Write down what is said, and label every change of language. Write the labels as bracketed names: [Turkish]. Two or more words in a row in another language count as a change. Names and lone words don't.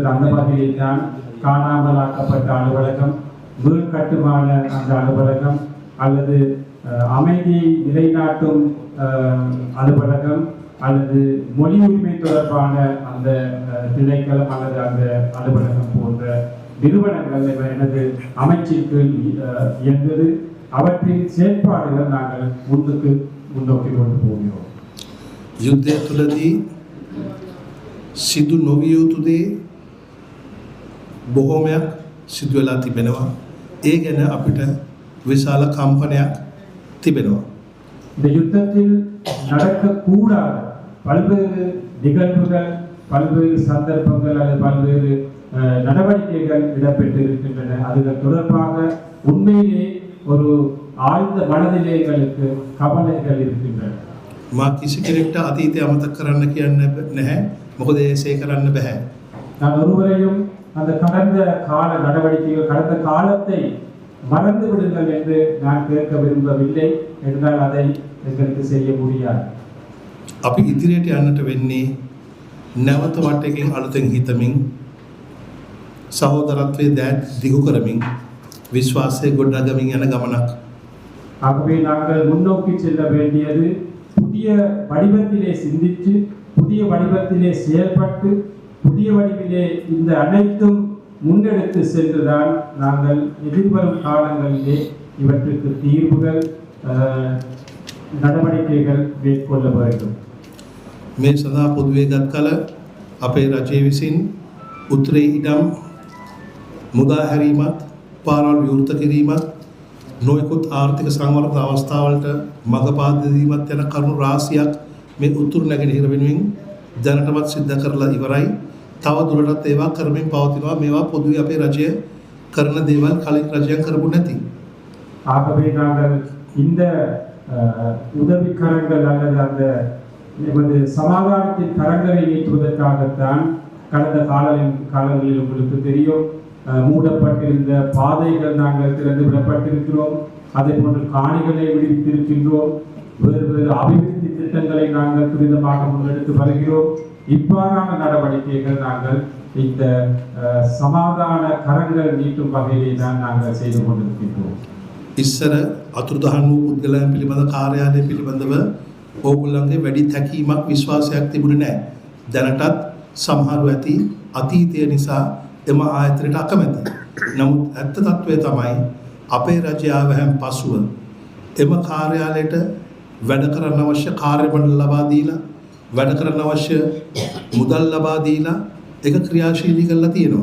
[Tamil] அந்த வகையில் தான் காணாமலாக்கப்பட்ட அலுவலகம், வீழ் கட்டுமான அந்த அலுவலகம் அல்லது அமைதியை நிலைநாட்டும் அலுவலகம் அல்லது மொழி உரிமை தொடர்பான அந்த திணைக்களம் அல்லது அந்த அலுவலகம் போன்ற நிறுவனங்கள் எனது அமைச்சிற்கு இயங்குவது. அவற்றின் செயற்பாடுகள் நாங்கள் முன்னோக்கி கொண்டு போகிறோம். [Sinhala] යුද්ධය තුළදී සිදු නොවිය යුතු දේ බොහෝමයක් සිදු වෙලා තිබෙනවා. ඒ ගැන අපිට විශාල කම්පනයක් තිබෙනවා. [Tamil] இந்த யுத்தத்தில் நடக்கக்கூடாத பல்வேறு நிகழ்வுகள், பல்வேறு சந்தர்ப்பங்கள் அல்லது பல்வேறு நடவடிக்கைகள் இடம்பெற்று இருக்கின்றன. அதுகள் தொடர்பாக உண்மையிலே ஒரு ஆழ்ந்த மனநிலைகளுக்கு கவலைகள் இருக்கின்றன. [Sinhala] මා කිසි කෙනෙක්ට අතීතය අමතක කරන්න කියන්න නැහැ. මොකද ඒසේ කරන්න බෑ. [Tamil] நான் ஒருவரையும் அந்த கடந்த கால நடவடிக்கைகள், கடந்த காலத்தை மறந்து விடுங்கள் என்று நான் கேட்க விரும்பவில்லை. என்றால் அதை எங்களுக்கு செய்ய முடியாது. [Sinhala] අපි ඉදිරියට යන්නට වෙන්නේ නැවත වටේකින් අලුතෙන් හිතමින්, සහෝදරත්වයේ දෑත් දිගු කරමින්, විශ්වාසය ගොඩනගමින් යන ගමනක්. [Tamil] ஆகவே நாங்கள் முன்னோக்கி செல்ல வேண்டியது புதிய வடிவத்திலே சிந்தித்து, புதிய வடிவத்திலே செயல்பட்டு புதிய வடிவிலே இந்த அனைத்தும் முன்னெடுத்து சென்றுதான் நாங்கள் எதிர்வரும் காலங்களிலே இவற்றுக்கு தீர்வுகள் நடவடிக்கைகள் மேற்கொள்ள வேண்டும். [Sinhala] මේ සඳහා පොදුවේ ගත් කල අපේ රජය විසින් උත්තරේ ඉඩම් මුදා හැරීමත් පාරවල් විවෘත කිරීමත් නොයෙකුත් ආර්ථික සංවර්ධන අවස්ථාවලට මඟ පාද දීමත් යන කරුණු රාශියක් මේ උතුරු නැගෙනහිර වෙනුවෙන් දැනටමත් සිද්ධ කරලා ඉවරයි. තව දුරටත් ඒවා කරමින් පවතිනවා. මේවා පොදුවේ අපේ රජය කරන දේවල් කලින් රජයන් කරපු නැති. [Tamil] ஆகவே நாங்கள் இந்த உதவிக்கரங்கள் அல்லது அந்த எமது சமாதானத்தின் கரங்களை நீட்டுவதற்காகத்தான் கடந்த காலங்களில் உங்களுக்கு தெரியும் மூடப்பட்டிருந்த பாதைகள் நாங்கள் திறந்து விடப்பட்டிருக்கிறோம். அதே போன்று காணிகளை விடுவித்திருக்கின்றோம். வேறு அபிவிருத்தி திட்டங்களை நாங்கள் துரிதமாக முன்னெடுத்து வருகிறோம். இவ்வாறான நடவடிக்கைகள் நாங்கள் இந்த சமாதான கரங்கள் நீட்டும் வகையிலே தான் நாங்கள் செய்து கொண்டிருக்கின்றோம். [Sinhala] ඉස්සර අතුරුදහන් වූ පුද්ගලයන් පිළිබඳ කාර්යාලය පිළිබඳව ඕගොල්ලන්ගේ වැඩි තැකීමක් විශ්වාසයක් තිබුණේ නැහැ. දැනටත් සමහරව ඇති අතීතය නිසා එම ආයතනයට අකමැති. නමුත් ඇත්ත තත්ත්වය තමයි අපේ රජය ආවහන් පසුව එම කාර්යාලයට වැඩ කරන්න අවශ්‍ය කාර්යමණ්ඩල ලබා දීලා වැඩ කරන්න අවශ්‍ය මුදල් ලබා දීලා ඒක ක්‍රියාශීලී කරලා තියෙනවා.